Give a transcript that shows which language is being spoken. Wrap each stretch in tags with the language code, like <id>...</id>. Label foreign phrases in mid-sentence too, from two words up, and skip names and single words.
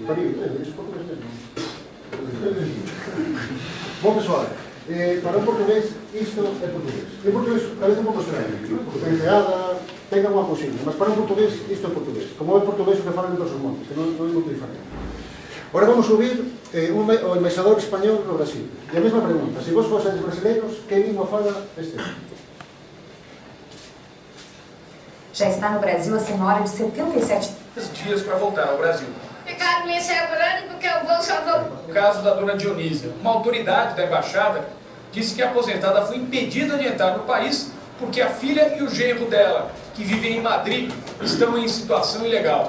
<gl>Pariu, isso portugués mesmo. Bom, pessoal, para un portugués, isto é portugués. En portugués, a veces un pouco estranho, porque ten reada, ten alguma cousinha, mas para un portugués, isto é portugués. Como é portugués o que falan en todos os montes, que non é moito diferente. Ahora vamos a subir o embaixador español no Brasil. E a mesma pregunta, se vos fosedes brasileiros, que língua fala este ano?</gl> <pt>Já está no Brasil a senhora de 77 dias para voltar ao Brasil. Ficaram me segurando porque eu vou só vou. O caso da dona Dionísia. Uma autoridade da embaixada disse que a aposentada foi impedida de entrar no país porque a filha e o genro dela, que vivem em Madrid, estão em situação ilegal.</pt>